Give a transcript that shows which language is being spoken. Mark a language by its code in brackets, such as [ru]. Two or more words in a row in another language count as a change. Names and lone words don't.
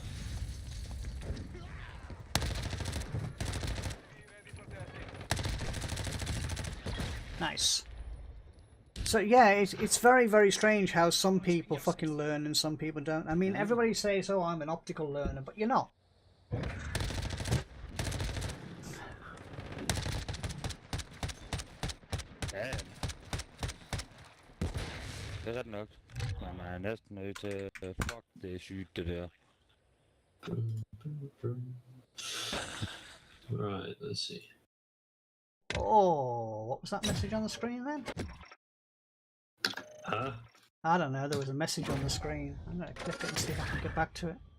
[en] Nice. So yeah, it's very, very strange how some people fucking learn and some people don't. I mean, everybody says, oh, I'm an optical learner, but you're not. [da] Ja. Det er ret nok. Men man er næsten nødt til... Fuck, det er sygt, det der. [en] Right, let's see. Oh, what was that message on the screen then? Huh? I don't know, there was a message on the screen. I'm going to click it and see if I can get back to it.